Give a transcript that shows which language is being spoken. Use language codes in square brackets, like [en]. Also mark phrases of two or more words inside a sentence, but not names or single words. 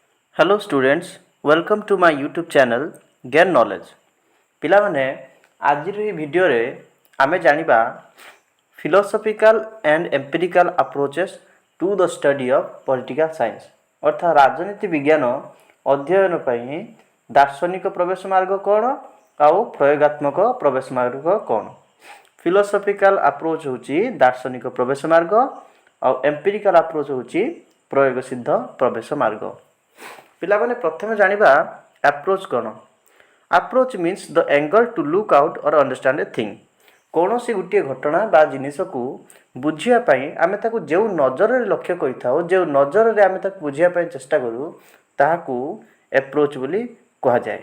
[en] Hello students, welcome to my YouTube channel Gain Knowledge. [or] ପିଲାମାନେ ଆଜିର ଏହି ଭିଡ଼ିଓରେ ଆମେ ଜାଣିବା [en] philosophical and empirical approaches to the study of political science [or] ଅର୍ଥାତ୍ ରାଜନୀତି ବିଜ୍ଞାନ ଅଧ୍ୟୟନ ପାଇଁ ଦାର୍ଶନିକ ପ୍ରବେଶ ମାର୍ଗ କ'ଣ ଆଉ ପ୍ରୟୋଗାତ୍ମକ ପ୍ରବେଶ ମାର୍ଗ କ'ଣ। [en] philosophical approach [or] ହେଉଛି ଦାର୍ଶନିକ ପ୍ରବେଶ ମାର୍ଗ ଆଉ [en] empirical approach [or] ହେଉଛି ପ୍ରୟୋଗ ସିଦ୍ଧ ପ୍ରବେଶ ମାର୍ଗ। ପିଲାମାନେ ପ୍ରଥମେ ଜାଣିବା ଆପ୍ରୋଚ୍ କ'ଣ। [en] approach means the angle to look out or understand a thing. [or] କୌଣସି ଗୋଟିଏ ଘଟଣା ବା ଜିନିଷକୁ ବୁଝିବା ପାଇଁ ଆମେ ତାକୁ ଯେଉଁ ନଜରରେ ଲକ୍ଷ୍ୟ କରିଥାଉ, ଯେଉଁ ନଜରରେ ଆମେ ତାକୁ ବୁଝିବା ପାଇଁ ଚେଷ୍ଟା କରୁ, ତାହାକୁ ଆପ୍ରୋଚ୍ ବୋଲି କୁହାଯାଏ।